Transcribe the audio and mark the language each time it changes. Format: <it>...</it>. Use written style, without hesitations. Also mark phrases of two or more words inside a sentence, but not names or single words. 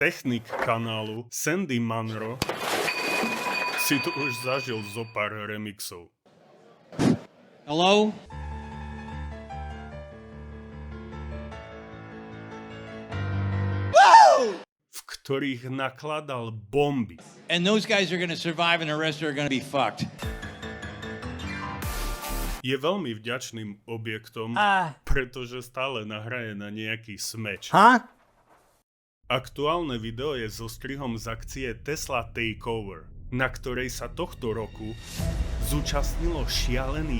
<sk>Technik kanálu Sandy Munro si tu už zažil zo pár remixov.</sk> <en>Hello?</en> <sk>V ktorých nakladal bomby.</sk> <en>And those guys are going to survive and the rest are going to be fucked.</en> <sk>Je veľmi vďačným objektom, pretože stále nahraje na nejaký smeč. Aktuálne video je so strihom z akcie Tesla Takeover, na ktorej sa tohto roku zúčastnilo šialených</sk>